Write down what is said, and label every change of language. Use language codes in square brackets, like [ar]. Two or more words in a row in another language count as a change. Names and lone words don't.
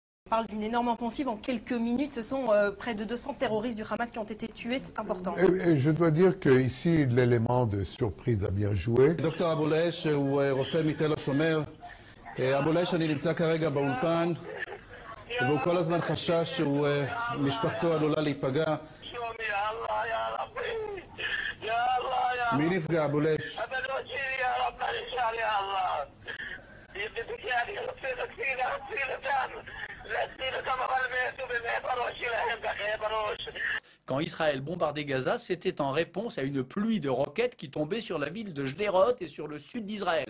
[fr] parle d'une énorme offensive en quelques minutes. Ce sont près de 200 terroristes du Hamas qui ont été tués. C'est important. Et je dois dire qu'ici, l'élément de surprise a bien joué. [he] דוקטור אבו לייש הוא רופא מתל השומר. אבו לייש, אני נמצא כרגע באולפן, והוא כל הזמן חשש שמשפחתו עלולה להיפגע. מי נפגע, אבו לייש? [fr] Quand Israël bombardait Gaza, c'était en réponse à une pluie de roquettes qui tombait sur la ville de Sderot et sur le sud d'Israël.